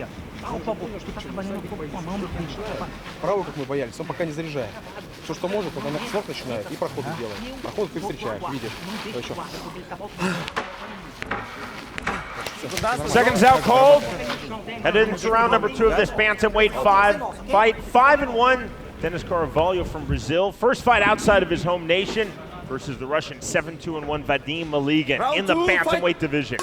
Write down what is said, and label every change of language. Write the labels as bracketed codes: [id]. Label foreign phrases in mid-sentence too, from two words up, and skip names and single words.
[pt] Por favor, tu tá trabalhando um pouco com a mão, meu filho. [ru] Правую, как мы боялись, он пока не заряжает. Все, что может, он на слог начинает и проходы делает. Проходы ты встречаешь, видишь. Еще. [en] Seconds out cold. Headed into round number 2 of this bantamweight fight. 5-1. Denis Carvalho from Brazil. First fight outside of his home nation versus the Russian 7-2-1 Vadim Maligan in the bantamweight division.